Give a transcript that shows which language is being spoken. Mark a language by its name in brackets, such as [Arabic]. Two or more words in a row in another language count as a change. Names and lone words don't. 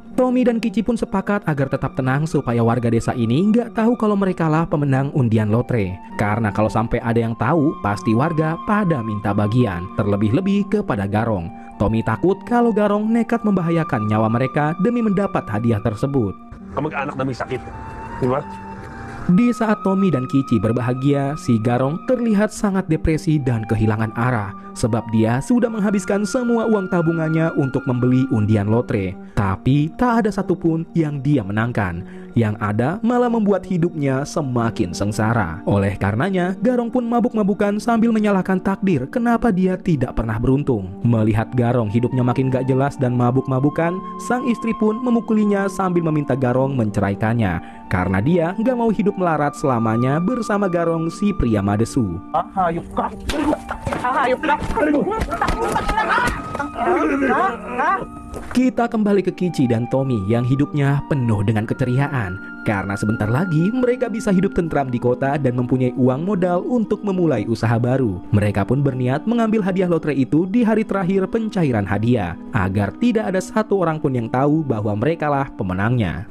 [Indonesian] Tommy dan Kici pun sepakat agar tetap tenang supaya warga desa ini nggak tahu kalau mereka lah pemenang undian lotre. Karena kalau sampai ada yang tahu, pasti warga pada minta bagian. Terlebih-lebih kepada Garong. Tommy takut kalau Garong nekat membahayakan nyawa mereka demi mendapat hadiah tersebut. [Filipino] Kamag-anak namin sakit. Di ba? [Indonesian] Di saat Tommy dan Kici berbahagia, si Garong terlihat sangat depresi dan kehilangan arah sebab dia sudah menghabiskan semua uang tabungannya untuk membeli undian lotre. Tapi tak ada satupun yang dia menangkan. Yang ada malah membuat hidupnya semakin sengsara. Oleh karenanya, Garong pun mabuk-mabukan sambil menyalahkan takdir kenapa dia tidak pernah beruntung. Melihat Garong hidupnya makin gak jelas dan mabuk-mabukan, sang istri pun memukulinya sambil meminta Garong menceraikannya. Karena dia gak mau hidup melarat selamanya bersama Garong si pria madesu. [Filipino] Hayop ka. Hayop ka. [Indonesian] Kita kembali ke Kici dan Tommy yang hidupnya penuh dengan keceriaan. Karena sebentar lagi mereka bisa hidup tentram di kota dan mempunyai uang modal untuk memulai usaha baru. Mereka pun berniat mengambil hadiah lotre itu di hari terakhir pencairan hadiah, agar tidak ada satu orang pun yang tahu bahwa mereka lah pemenangnya.